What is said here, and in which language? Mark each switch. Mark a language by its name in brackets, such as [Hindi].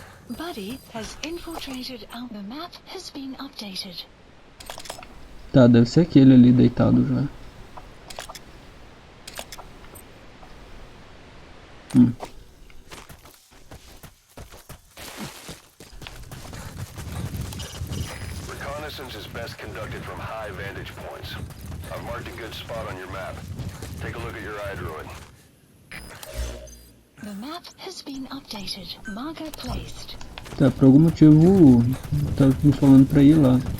[English] Buddy has infiltrated out. The map has been updated. [Portuguese] Tá, deve ser aquele ali deitado já. [English] Reconnaissance is best conducted from high vantage points. I've marked a good spot on your map. Take a look at your eye druid. The map has been updated. Marker placed. [Portuguese] Tá, por algum motivo tava me falando pra ir lá.